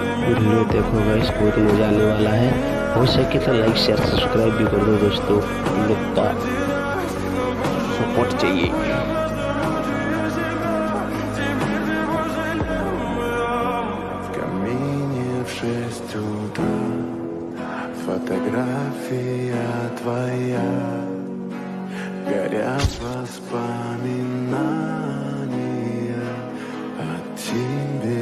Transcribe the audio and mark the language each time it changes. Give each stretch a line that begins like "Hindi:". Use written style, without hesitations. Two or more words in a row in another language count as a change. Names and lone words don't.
Hindi: वीडियो देखो गाइस, बहुत मज़ा आने वाला है। हो सके तो
English: like share subscribe
Hindi: भी कर दो दोस्तों, हम लोग का सपोर्ट चाहिए।
Russian: В 6 утра фотография твоя, горят воспоминания о тебе.